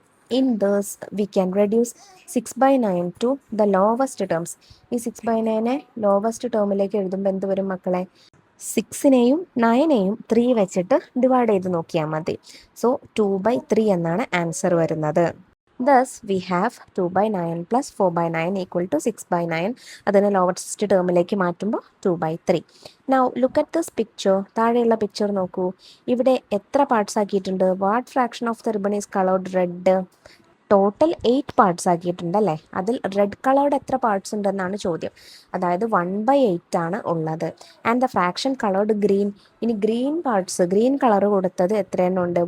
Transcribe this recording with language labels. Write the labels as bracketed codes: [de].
[en] In this we can reduce 6/9 to the lowest terms. [ml] ഈ 6/9 lowest ടേമിലേക്ക് എഴുതുമ്പോൾ എന്ത് വരും മക്കളെ? 6നെയും 9നെയും 3 വെച്ചിട്ട് ഡിവൈഡ് ചെയ്ത് നോക്കിയാൽ മതി. സോ 2/3 എന്നാണ് ആൻസർ വരുന്നത്. [en] Thus we have 2/9 plus 4/9 equal to 6/9. [ml] അതിനെ ലോവസ്റ്റ് ടേമിലേക്ക് മാറ്റുമ്പോൾ 2/3. [en] Now look at this picture. [ml] താഴെയുള്ള പിക്ചർ നോക്കൂ. ഇവിടെ എത്ര പാർട്സ് ആക്കിയിട്ടുണ്ട്? [en] What fraction of the ribbon is coloured red? [ml] Total 8 parts ആക്കിയിട്ടുണ്ട് അല്ലേ. അതിൽ റെഡ് കളേർഡ് എത്ര പാർട്സ് ഉണ്ടെന്നാണ് ചോദ്യം. അതായത് 1/8 ആണ് ഉള്ളത്. [en] And the fraction coloured green. [ml] ഇനി ഗ്രീൻ പാർട്സ്, ഗ്രീൻ കളർ കൊടുത്തത് എത്രയെണ്ണം ഉണ്ട്?